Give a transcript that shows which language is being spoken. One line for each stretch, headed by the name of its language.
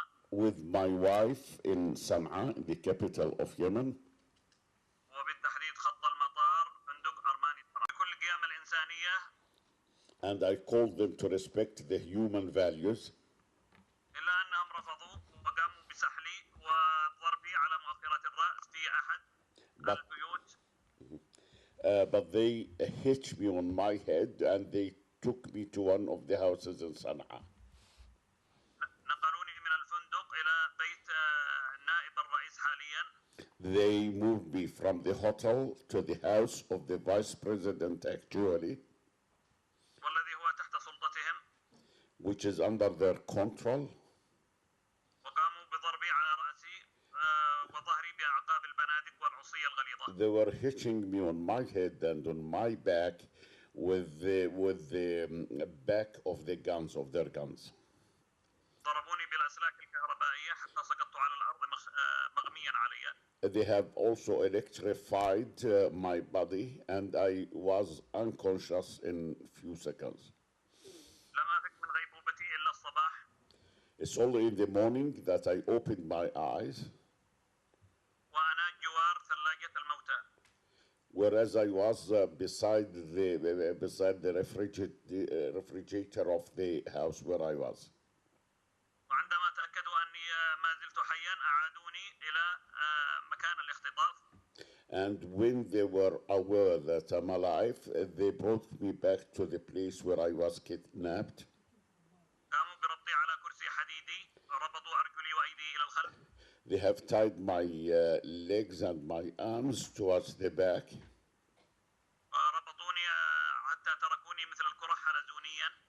English: with my wife in Sana'a, the capital of Yemen.
Arabic: وبالتحديد خط المطار فندق أرماني صنعاء. كل القيم الإنسانية
English: And I called them to respect the human values.
Arabic: إلا أنهم رفضوا وقاموا بسحلي وضربي على مؤخرة الرأس في أحد
English: But,
Arabic: البيوت.
English: but they hit me on my head and they took me to one of the houses in Sana'a.
Arabic: نقلوني من الفندق إلى بيت نائب الرئيس حاليا.
English: They moved me from the hotel to the house of the vice president actually,
Arabic: والذي هو تحت سلطتهم.
English: which is under their control.
Arabic: وقاموا بضربي على رأسي وظهري بأعقاب البنادق والعصي الغليظة.
English: They were hitching me on my head and on my back with the back of the guns, of their guns.
Arabic: ضربوني بالأسلاك الكهربائية حتى سقطت على الأرض مغميا علي.
English: They have also electrified my body and I was unconscious in few seconds.
Arabic: لم أفق من غيبوبتي إلا الصباح.
English: It's only in the morning that I opened my eyes,
Arabic: وأنا جوار ثلاجة الموتى.
English: whereas I was beside the refrigerator of the house where I was.
Arabic: وعندما تأكدوا أني ما زلت حيا أعادوني إلى مكان الاختطاف.
English: And when they were aware that I'm alive, they brought me back to the place where I was kidnapped.
Arabic: قاموا بربطي على كرسي حديدي ربطوا أرجلي وأيدي إلى الخلف.
English: They have tied my legs and my arms towards the back.
Arabic: ربطوني حتى تركوني مثل الكرة حلزونيا.